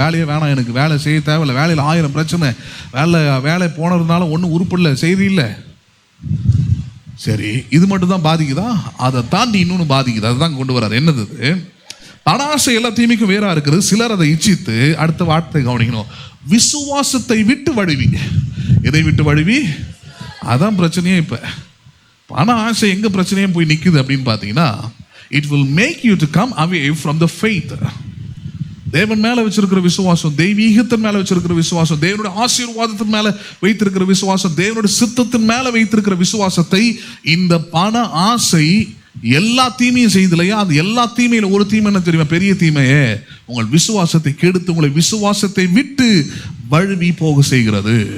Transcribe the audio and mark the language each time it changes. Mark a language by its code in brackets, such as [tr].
[ta] வேலையே வேணாம், எனக்கு வேலை செய்ய தேவையில்லை, வேலையில் 1000 பிரச்சனை, வேலை போனதுனால ஒன்றும் உருப்பிடல, செய்தியில்லை. சரி, இது மட்டும் தான் பாதிக்குதா? அதை தாண்டி இன்னொன்று பாதிக்குது. அதுதான் கொண்டு வராது. என்னது? பணாசை எல்லா தீமைக்கும் வேறா இருக்கிறது. சிலர் அதை இச்சித்து, அடுத்த வார்த்தை கவனிக்கணும், விசுவாசத்தை விட்டு வழுவி. எதை விட்டு வழுவி? அதான் பிரச்சனையே. இப்ப பண ஆசை எங்க பிரச்சனையும் போய் நிக்குது அப்படின்னு பாத்தீங்கன்னா, [en] it will make you to come away from the faith. [ta] தேவன் மேல வச்சிருக்கிற விசுவாசம், தெய்வீகத்தின் மேல வச்சிருக்கிற விசுவாசம், தேவனுடைய ஆசீர்வாதத்தின் மேல வைத்திருக்கிற விசுவாசம், தேவனுடைய சித்தத்தின் மேல வைத்திருக்கிற விசுவாசத்தை இந்த பண ஆசை எல்லா தீமையும் செய்தில்லையா? அந்த எல்லா தீமையில ஒரு தீமை என்ன தெரியுமா? பெரிய தீமையே உங்கள் விசுவாசத்தை கெடுத்து உங்களை விசுவாசத்தை விட்டு வழுவி போக செய்கிறது.